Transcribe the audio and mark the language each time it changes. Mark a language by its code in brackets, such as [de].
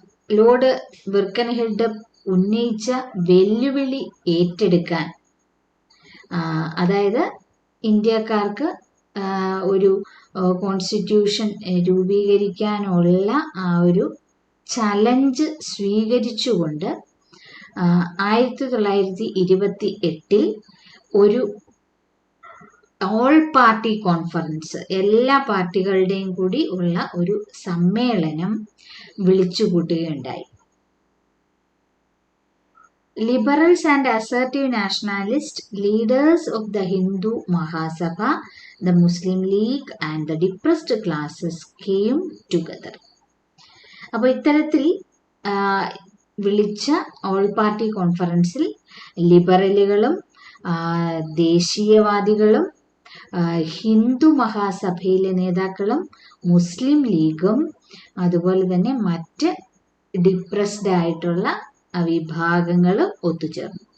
[ml] Lord ബിർക്കൻഹെഡ് ഉന്നയിച്ച വെല്ലുവിളി ഏറ്റെടുക്കാൻ, അതായത് ഇന്ത്യക്കാർക്ക് ഒരു കോൺസ്റ്റിറ്റ്യൂഷൻ രൂപീകരിക്കാനുള്ള ആ ഒരു ചലഞ്ച് സ്വീകരിച്ചുകൊണ്ട് 1928 ഒരു ഓൾ പാർട്ടി കോൺഫറൻസ്, എല്ലാ പാർട്ടികളുടെയും കൂടി ഉള്ള ഒരു സമ്മേളനം വിളിച്ചുകൂട്ടുകയുണ്ടായി. [en] Liberals and assertive nationalist leaders of the Hindu Mahasabha, the Muslim League and the depressed classes came together. [ml] അപ്പോൾ ഇത്തരത്തിൽ വിളിച്ച ഓൾ പാർട്ടി കോൺഫറൻസിൽ ലിബറലുകളും ദേശീയവാദികളും ഹിന്ദു മഹാസഭയിലെ നേതാക്കളും മുസ്ലിം ലീഗും അതുപോലെ തന്നെ മറ്റ് ഡിപ്രസ്ഡ് ആയിട്ടുള്ള വിഭാഗങ്ങൾ ഒത്തുചേർന്നു.